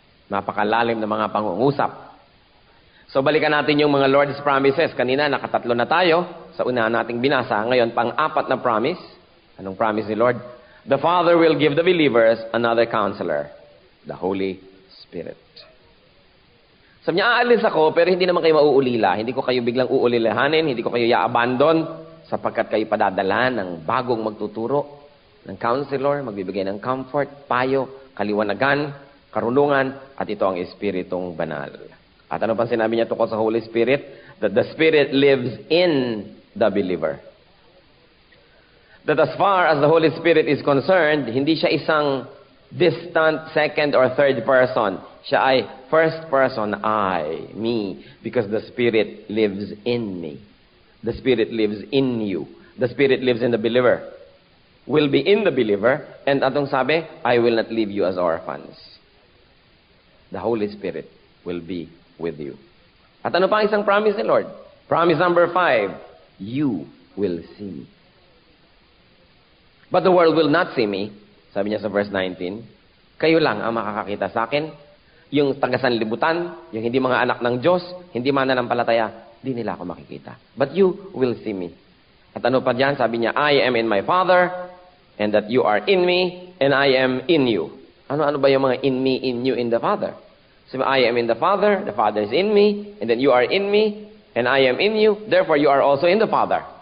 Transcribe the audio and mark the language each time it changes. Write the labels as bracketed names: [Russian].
[Filipino] Napakalalim na mga pangungusap. So balikan natin yung mga Lord's promises. Kanina nakatatlo na tayo sa una nating binasa. Ngayon pang-apat na promise. Anong promise ni Lord? [English] The Father will give the believers another counselor, the Holy Spirit. [Filipino] Sabi niya, aalis ako, pero hindi naman kayo mauulila. Hindi ko kayo biglang uulilahanin, hindi ko kayo i-abandon, sapagkat kayo padadala ng bagong magtuturo, ng counselor, magbibigay ng comfort, payo, kaliwanagan, karunungan, at ito ang Espiritong Banal. At ano pang sinabi niya tungkol sa Holy Spirit? [English] That the Spirit lives in the believer. That as far as the Holy Spirit is concerned, [Filipino] hindi siya isang [English] distant second or third person. [Filipino] Siya ay [English] first person, I, me, because the Spirit lives in me. The Spirit lives in you. The Spirit lives in the believer. Will be in the believer. And [Filipino] atong sabi, [English] I will not leave you as orphans. The Holy Spirit will be with you. [Filipino] At ano pa ang isang promise ni Lord? [English] Promise number 5, you will see me. But the world will not see me. [Filipino] Sabi niya sa verse 19, kayo lang ang makakakita sa akin. Yung taga-sanlibutan, yung hindi mga anak ng Diyos, hindi mananampalataya, di nila ako makikita. [English] But you will see me. [Filipino] At ano pa dyan? Sabi niya, [English] I am in my Father, and that you are in me, and I am in you. [Filipino] Ano ba yung mga [English] in me, in you, in the Father? Sabi, I am in the Father is in me, and then you are in me, and I am in you, therefore you are also in the Father.